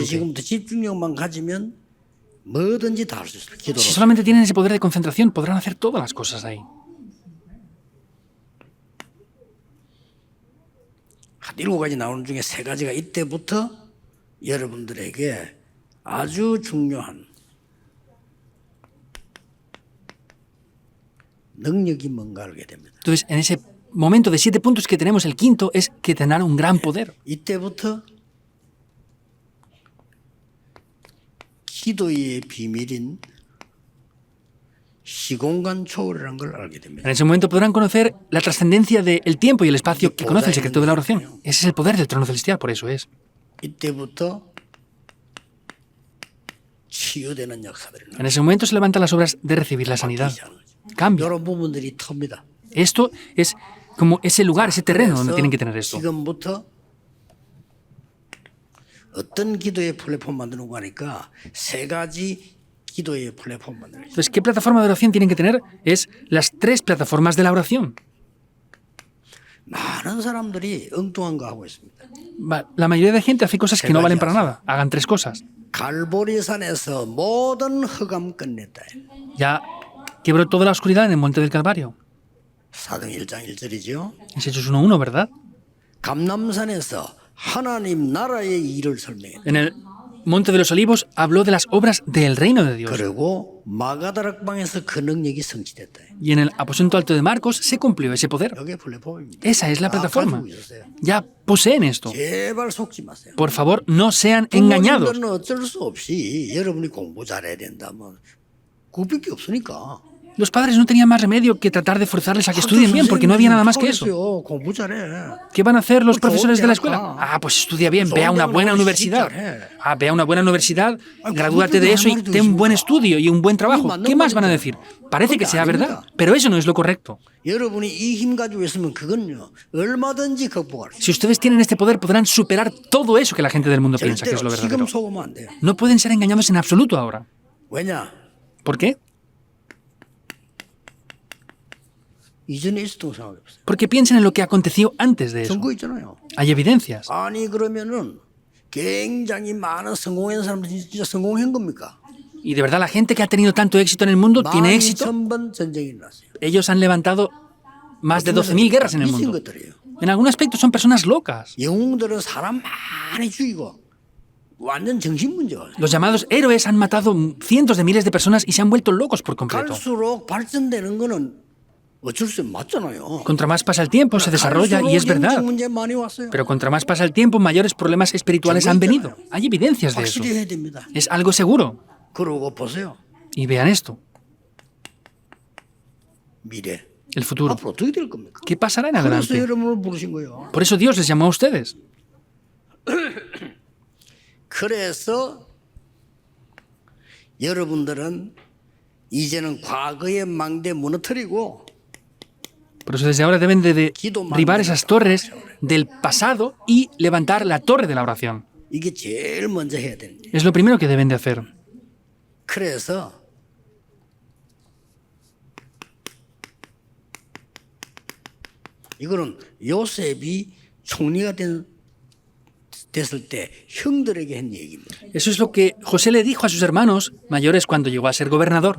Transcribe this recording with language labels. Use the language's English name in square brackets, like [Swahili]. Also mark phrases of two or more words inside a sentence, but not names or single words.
[Korean] 지금부터 집중력만 가지면 뭐든지 다 할 수 있어요. 기도로. [Spanish] Si solamente tienen ese poder de concentración, podrán hacer todas las cosas ahí. [Korean] 한 7가지 나오는 중에 3가지가 이때부터 여러분들에게 아주 중요한 능력이 뭔가 알게 됩니다. [Spanish] Entonces, en ese momento de 7 puntos que tenemos, el quinto es que tendrán un gran poder. [Korean] 이때부터 기도의 비밀인 시공간 초월이라는 걸 알게 됩니다. [Spanish] En ese momento podrán conocer la trascendencia del tiempo y el espacio que conoce el secreto de la oración. Ese es el poder del trono celestial, por eso es. [Korean] 이때부터 치유되는 역사들이 [Spanish] En ese momento se levantan las obras de recibir la sanidad. Cambio. [Korean] 이런 부분들이 텁니다. [Spanish] Esto es como ese lugar, ese terreno donde tienen que tener esto. [Korean] 지금부터 어떤 기도의 플랫폼 만드는 거 하니까 세 가지 기도의 플랫폼 만들어요. [Spanish] Entonces, ¿qué plataforma de oración tienen que tener? Es las 3 plataformas de la oración. [Korean] 많은 사람들이 엉뚱한 거 하고 있습니다. [Spanish] La mayoría de gente hace cosas que no valen para nada. Hagan 3 cosas. [Korean] 갈보리산에서 모든 흑암 끝냈다. [Spanish] Ya quebró toda la oscuridad en el monte del Calvario. [Korean] 사도행 1장 1절이죠. [Spanish] Es Hechos 1:1, ¿verdad? [Korean] 감람산에서 하나님 나라의 일을 설명했다. [Spanish] En el monte de los Olivos habló de las obras del reino de Dios. [Korean] 그리고 마가다락방에서 그 능력이 성취됐다. [Spanish] Y en el aposento alto de Marcos se cumplió ese poder. [Korean] 이게 플랫폼입니다. [Spanish] Esa es la plataforma. [Korean] 가지고 있었어요. [Spanish] Ya poseen esto. [Korean] 제발 속지 마세요. [Spanish] Por favor, no sean engañados. [Korean] 부모님들은 어쩔 수 없이 여러분이 공부 잘해야 된다면 그밖에 없으니까. [Spanish] Los padres no tenían más remedio que tratar de forzarles a que estudien bien, porque no había nada más que eso. [Korean] 공부 잘해. [Spanish] ¿Qué van a hacer los profesores de la escuela? Ah, pues estudia bien, ve a una buena universidad. Ah, ve a una buena universidad, gradúate de eso y ten un buen estudio y un buen trabajo. ¿Qué más van a decir? Parece que sea verdad, pero eso no es lo correcto. [Korean] 여러분이 이 힘 가지고 있으면 그건요 얼마든지 극복할 수 있어요. [Spanish] Si ustedes tienen este poder, podrán superar todo eso que la gente del mundo piensa que es lo [Korean] 절대로 지금 [Spanish] verdadero. [Korean] 속으면 안 돼요. [Spanish] No pueden ser engañados en absoluto ahora. [Korean] 왜냐? [Spanish] ¿Por qué? [Korean] 이전에 있었던 상황이 없어요. [Spanish] Porque piensen en lo que aconteció antes de eso. [Korean] 증거 있잖아요. [Spanish] Hay evidencias. [Korean] 아니 그러면은 굉장히 많은 성공한 사람들이 진짜 성공한 겁니까? [Spanish] Y de verdad, la gente que ha tenido tanto éxito en el mundo tiene éxito. [Korean] 12,000번 전쟁이 일어났어요. [Spanish] Ellos han levantado más de 12.000 guerras en el [Korean] 미친 [Spanish] mundo. [Korean] 것들이에요. [Spanish] En algún aspecto son personas locas. [Korean] 영웅들은 사람 많이 죽이고 완전 정신 문제가. [Spanish] Los llamados héroes han matado cientos de miles de personas y se han vuelto locos por completo. [Korean] 갈수록 발전되는 거는 어쩔 수 맞잖아요. [Spanish] Contra más pasa el tiempo, se desarrolla y es verdad. [Korean] 영적 문제 많이 왔어요. [Spanish] Pero contra más pasa el tiempo, mayores problemas espirituales han venido. Hay evidencias de eso. [Korean] 확실히 해야 됩니다. [Spanish] Es algo seguro. [Korean] 그러고 보세요. [Spanish] Y vean esto, [Korean] 미래. [Spanish] el futuro. [Korean] 앞으로 어떻게 될 겁니까? [Spanish] ¿Qué pasará en [Korean] 그래서 [Spanish] adelante? [Korean] 여러분을 부르신 거예요. [Spanish] Por eso Dios les llamó a ustedes. [Korean] 그래서 여러분들은 이제는 과거의 망대 무너뜨리고 [Spanish] Por eso desde ahora deben de derribar esas torres del pasado y levantar la torre de la oración. [Korean] 이게 제일 먼저 해야 되는 거예요. [Spanish] Es lo primero que deben de hacer. [Korean] 그래서 이거는 요셉이 총리가 됐을 때 형들에게 한 얘기입니다. [Spanish] Eso es lo que José le dijo a sus hermanos mayores cuando llegó a ser gobernador.